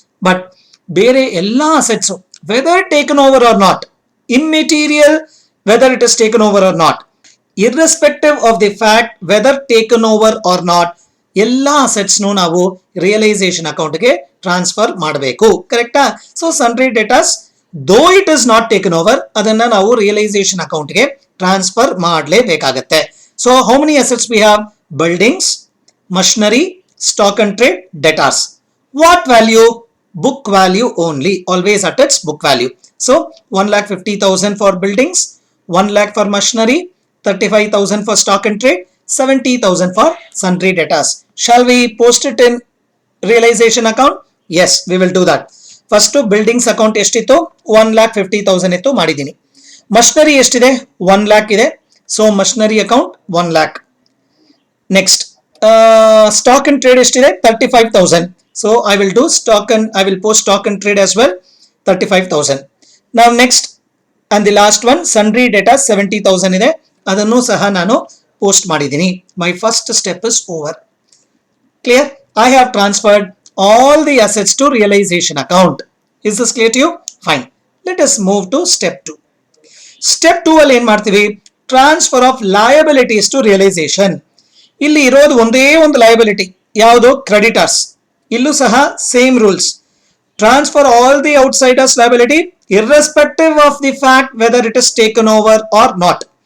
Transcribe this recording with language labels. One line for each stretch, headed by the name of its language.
English: but
Kannada: ಬೇರೆ ಎಲ್ಲ
English: assets whether taken over or not, immaterial whether it is taken over or not, irrespective of the fact whether taken over or not,
Kannada: ಎಲ್ಲಾ assets ನಾವು realisation account ಗೆ transfer ಮಾಡಬೇಕು. ಕರೆಕ್ಟಾ? So sundry datas
English: though it is not taken over,
Kannada: ಅದನ್ನ ನಾವು realisation account ಗೆ transfer ಮಾಡಲೇಬೇಕಾಗತ್ತೆ.
English: So how many assets we have? Buildings, machinery, stock and trade, debtors. What value? Book value only, always at its book value. So 1,50,000 for buildings, 1 lakh for machinery, 35,000 for stock and trade, 70,000 for sundry debtors. Shall we post it in realization account? Yes, we will do that.
Kannada: First buildings account ಎಷ್ಟಿತ್ತು 1,50,000 ಇತ್ತು ಮಾಡಿದ್ದೀನಿ.
English: machinery
Kannada: ಎಷ್ಟಿದೆ
English: 1 lakh ಇದೆ, so machinery account 1 lakh. Next stock and trade
Kannada: ಎಷ್ಟಿದೆ
English: 35,000, so I will do I will post stock and trade as well 35,000. now next and the last one sundry data 70,000
Kannada: ಇದೆ, ಅದನ್ನು ಸಹ ನಾನು
English: post
Kannada: ಮಾಡಿದ್ದೀನಿ.
English: my first step is over. Clear? I have transferred all the assets to realization account. Is this clear to you? Fine. Let us move to step 2. Step 2
Kannada: ಅಲ್ಲಿ ಏನು ಮಾಡ್ತೀವಿ,
English: Transfer of liabilities to realisation.
Kannada: ಇಲ್ಲಿ ಇರೋದು ಒಂದೇ ಒಂದು liability, ಯಾವುದು creditors. ಇಲ್ಲೂ ಸಹ
English: Same rules, transfer all the outsiders liability irrespective of the fact whether it is taken over or not.